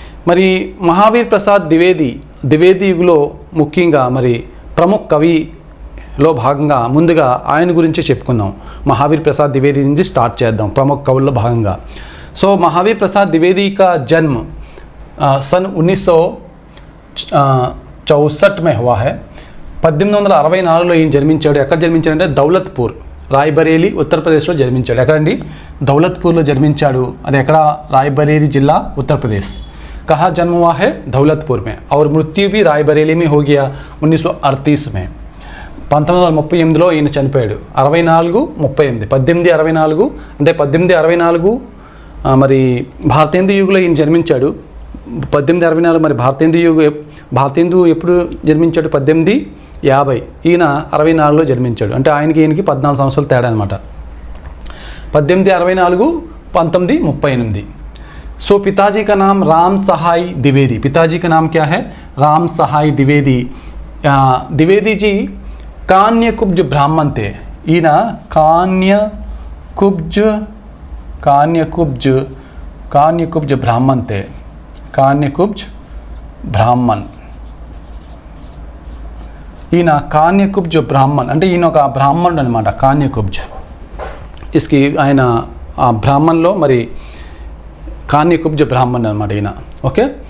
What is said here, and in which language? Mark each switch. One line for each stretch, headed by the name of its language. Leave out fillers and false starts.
Telugu: మరి महावीर प्रसाद ద్వివేది యుగంలో ముఖ్యంగా మరి ప్రముఖ కవిలో భాగంగా ముందుగా ఆయన గురించి చెప్పుకుందాం. महावीर प्रसाद द्विवेदी నుంచి స్టార్ట్ చేద్దాం ప్రముఖ కవుల్లో భాగంగా.
Hindi: सो महावीर प्रसाद द्विवेदी का जन्म सन 1964 में हुआ है.
Telugu: 1864లో ఈయన జన్మించాడు. ఎక్కడ జన్మించాడంటే దౌలత్పూర్, రాయ్బరేలీ, ఉత్తరప్రదేశ్లో జన్మించాడు. ఎక్కడండి? దౌలత్పూర్లో జన్మించాడు. అది ఎక్కడ? రాయ్బరేలీ జిల్లా, ఉత్తరప్రదేశ్.
Hindi: कहाँ जन्म हुआ है? दौलतपुर में. और मृत्यु भी रायबरेली में हो गया 1938 में.
Telugu: 1938లో ఈయన చనిపోయాడు. 64, 38, 1864 అంటే 1864 మరి భారతేందు యుగంలో ఈయన జన్మించాడు. 1864 మరి భారతేందు ఎప్పుడు జన్మించాడు? 1850. ఈయన 64లో జన్మించాడు. అంటే ఈయనకి 14 సంవత్సరాలు తేడా అనమాట. 1864, 1938.
Hindi: सो पिताजी का नाम राम सहाय द्विवेदी. पिताजी का नाम क्या है? राम सहाय द्विवेदी. द्विवेदी जी कान्यकुब्ज ब्राह्मण थे.
Telugu: ఈయన
Hindi: कान्यकुब्ज ब्राह्मण थे. कान्यकुब्ज ब्राह्मण.
Telugu: ఈయన కాన్యకుబ్జ బ్రాహ్మణ్ అంటే ఈయన ఒక బ్రాహ్మణుడు అనమాట. కాన్యకుబ్జ్ ఇస్కి ఆయన ఆ బ్రాహ్మణ్లో మరి కాన్యకుబ్జ బ్రాహ్మణ్ అనమాట ఈయన. ఓకే.